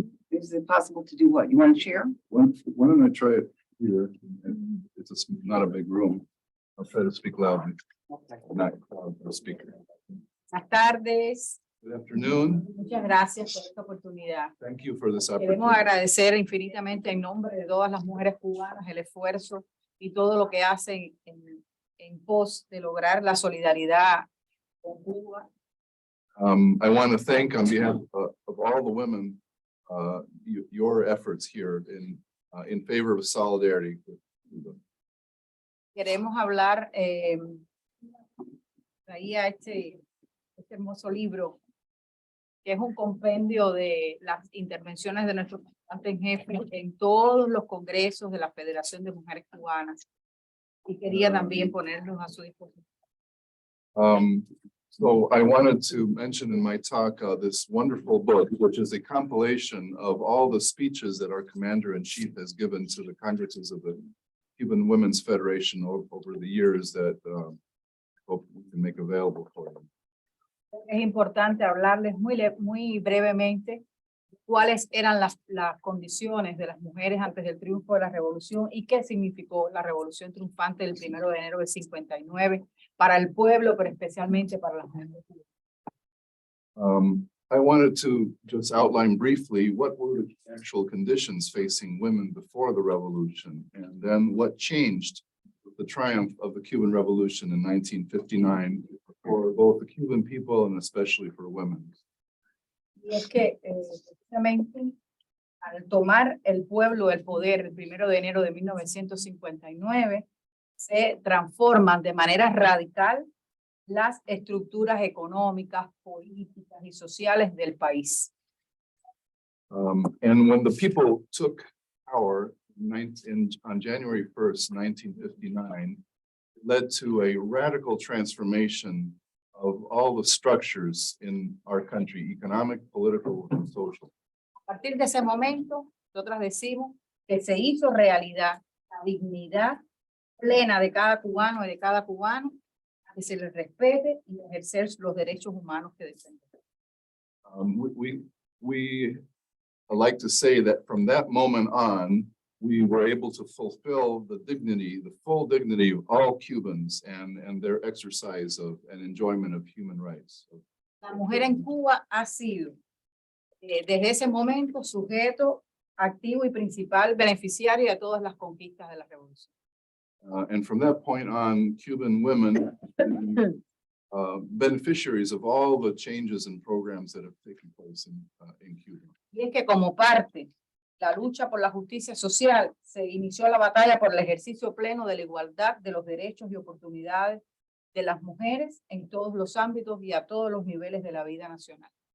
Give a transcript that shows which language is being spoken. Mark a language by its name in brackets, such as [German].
[English] Is it possible to do what? You want to share? Why don't I try it here? It's not a big room. I'll try to speak loudly, not loud for a speaker. [Spanish] Buenas tardes, [English] Good afternoon. [Spanish] muchas gracias por esta oportunidad. [English] Thank you for this [Spanish] Queremos [English] opportunity. [Spanish] agradecer infinitamente en nombre de todas las mujeres cubanas el esfuerzo y todo lo que hacen en pos de lograr la solidaridad con Cuba. [English] I want to thank on behalf of all the women, your efforts here in favor of solidarity with Cuba. [Spanish] Queremos hablar, traía este hermoso libro, que es un compendio de las intervenciones de nuestro comandante en jefe en todos los congresos de la Federación de Mujeres Cubanas. Y quería también ponerlos a su disposición. [English] So I wanted to mention in my talk this wonderful book, which is a compilation of all the speeches that our commander-in-chief has given to the congresses of the Cuban Women's Federation over the years that hope we can make available for them. [Spanish] Es importante hablarles muy brevemente cuáles eran las condiciones de las mujeres antes del triunfo de la revolución y qué significó la revolución triunfante del 1 de enero del 59 para el pueblo, pero especialmente para las mujeres. [English] I wanted to just outline briefly what were the actual conditions facing women before the revolution, and then what changed with the triumph of the Cuban Revolution in 1959 for both the Cuban people and especially for women. [Spanish] Y es que precisamente al tomar el pueblo el poder el 1 de enero de 1959, se transforman de manera radical las estructuras económicas, políticas y sociales del país. [English] And when the people took power on January 1st, 1959, it led to a radical transformation of all the structures in our country, economic, political, and social. [Spanish] A partir de ese momento, nosotras decimos que se hizo realidad la dignidad plena de cada cubano y de cada cubano, que se les respete y ejercer los derechos humanos que defienden. [English] We like to say that from that moment on, we were able to fulfill the dignity, the full dignity of all Cubans and their exercise of and enjoyment of human rights. [Spanish] La mujer en Cuba ha sido, desde ese momento, sujeto activo y principal beneficiario de todas las conquistas de la revolución. [English] And from that point on, Cuban women beneficiaries of all the changes and programs that have taken place in Cuba. [Spanish] Y es que como parte de la lucha por la justicia social, se inició la batalla por el ejercicio pleno de la igualdad de los derechos y oportunidades de las mujeres en todos los ámbitos y a todos los niveles de la vida nacional.